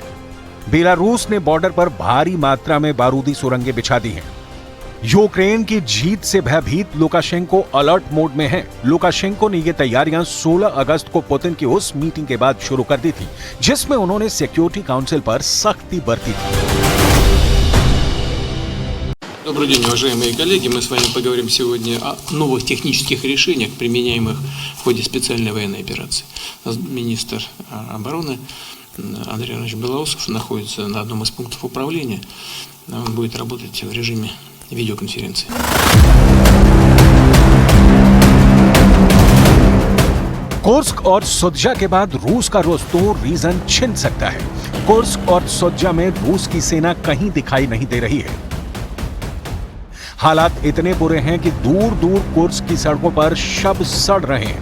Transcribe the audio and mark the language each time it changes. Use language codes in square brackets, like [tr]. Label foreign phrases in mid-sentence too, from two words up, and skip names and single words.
[hi] बेलारूस ने बॉर्डर पर भारी मात्रा में बारूदी सुरंगें बिछा दी हैं। यूक्रेन की जीत से भयभीत लुकाशेंको अलर्ट मोड में हैं। लुकाशेंको ने ये तैयारियां 16 अगस्त को पुतिन की उस मीटिंग के बाद शुरू कर दी थी जिसमें उन्होंने सिक्योरिटी काउंसिल पर सख्ती बरती थी। [ru] Добрый день, уважаемые коллеги. Мы с вами поговорим сегодня о новых технических решениях, применяемых в ходе специальной военной операции. Министр обороны Андрей Иванович Белоусов находится на одном из пунктов управления. Он будет работать в режиме видеоконференции. [hi] कुर्स्क और सुद्जा के बाद रूस का रुस्तों रीजन छिन सकता है। कुर्स्क और सुद्जा में रूस की सेना कहीं दिखाई नहीं दे रही है। हालात इतने बुरे हैं कि दूर दूर कुर्स्क की सड़कों पर शव सड़ रहे हैं।